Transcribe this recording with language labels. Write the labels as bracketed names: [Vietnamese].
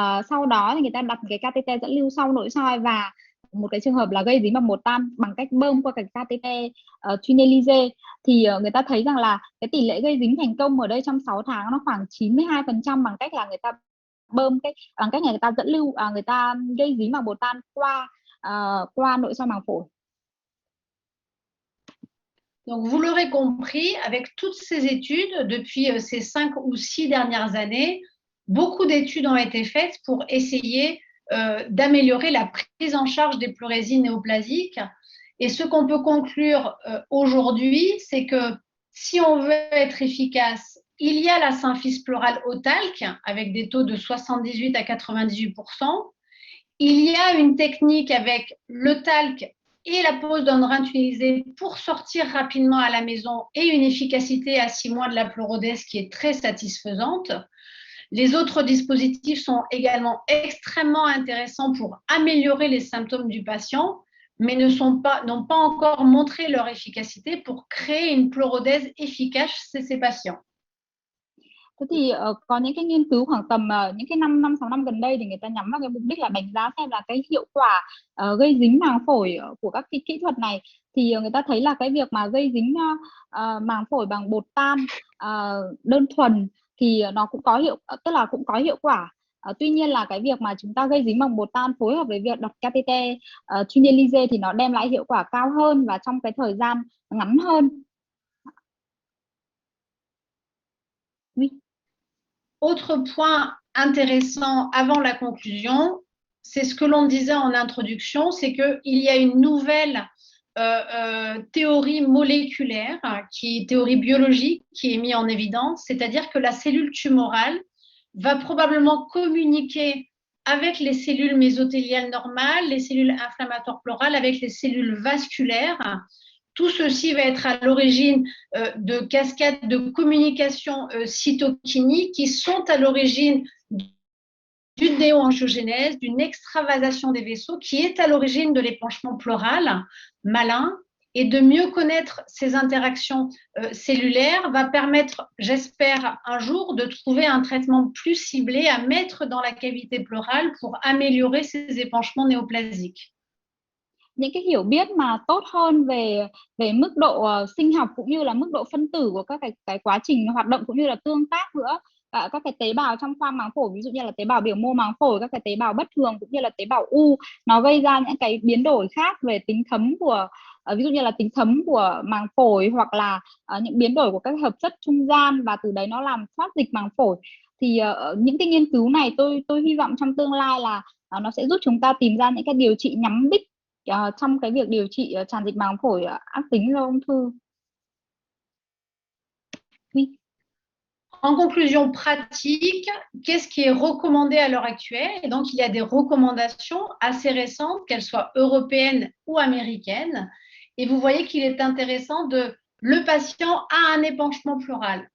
[Vietnamese] Sau đó thì người ta đặt cái catheter dẫn lưu sau nội soi và một cái trường hợp là gây dính bằng bột tan bằng cách bơm qua cái catheter tunnelisé. Thì người ta thấy rằng là cái tỷ lệ gây dính thành công ở đây trong 6 tháng nó khoảng 92% bằng cách là người ta bơm bằng cách người ta dẫn lưu người ta gây dính bằng bột tan qua nội soi màng phổi. [French] Donc, vous l'aurez compris, avec toutes ces études, depuis ces 5 ou 6 dernières années, beaucoup d'études ont été faites pour essayer d'améliorer la prise en charge des pleurésies néoplasiques. Et ce qu'on peut conclure aujourd'hui, c'est que si on veut être efficace, il y a la symphyse pleurale au talc avec des taux de 78 à 98%. Il y a une technique avec le talc et la pose d'un rein tunnelisé pour sortir rapidement à la maison et une efficacité à 6 mois de la pleurodèse qui est très satisfaisante. Les autres dispositifs sont également extrêmement intéressants pour améliorer les symptômes du patient, mais n'ont pas encore montré leur efficacité pour créer une pleurodèse efficace chez ces patients. [Vietnamese] Thế thì có những cái nghiên cứu khoảng tầm những cái 5-6 năm gần đây thì người ta nhắm vào cái mục đích là đánh giá xem là cái hiệu quả gây dính màng phổi của các cái kỹ thuật này. Thì người ta thấy là cái việc mà gây dính màng phổi bằng bột tan đơn thuần thì nó cũng có cũng có hiệu quả. Tuy nhiên là cái việc mà chúng ta gây dính bằng bột tan phối hợp với việc đặt catheter tunnelisé thì nó đem lại hiệu quả cao hơn và trong cái thời gian ngắn hơn. [French] Oui. Autre point intéressant avant la conclusion, c'est ce que l'on disait en introduction, c'est qu'il y a une nouvelle théorie moléculaire, théorie biologique qui est mise en évidence, c'est-à-dire que la cellule tumorale va probablement communiquer avec les cellules mésothéliales normales, les cellules inflammatoires pleurales, avec les cellules vasculaires. Tout ceci va être à l'origine de cascades de communication cytokinique qui sont à l'origine d'une néoangiogénèse, d'une extravasation des vaisseaux qui est à l'origine de l'épanchement pleural malin. Et de mieux connaître ces interactions cellulaires va permettre, j'espère, un jour de trouver un traitement plus ciblé à mettre dans la cavité pleurale pour améliorer ces épanchements néoplasiques. [Vietnamese] Những cái hiểu biết mà tốt hơn về mức độ sinh học cũng như là mức độ phân tử của các cái quá trình hoạt động cũng như là tương tác giữa các cái tế bào trong khoang màng phổi, ví dụ như là tế bào biểu mô màng phổi, các cái tế bào bất thường cũng như là tế bào u, nó gây ra những cái biến đổi khác về tính thấm của ví dụ như là tính thấm của màng phổi hoặc là những biến đổi của các hợp chất trung gian và từ đấy nó làm thoát dịch màng phổi. Thì những cái nghiên cứu này tôi hy vọng trong tương lai là nó sẽ giúp chúng ta tìm ra những cái điều trị nhắm đích trong cái việc điều trị tràn dịch màng phổi ác tính do ung thư. [French] Oui. En conclusion pratique, qu'est-ce qui est recommandé à l'heure actuelle? Et donc, il y a des recommandations assez récentes, qu'elles soient européennes ou américaines. Et vous voyez qu'il est intéressant le patient a un épanchement pleural.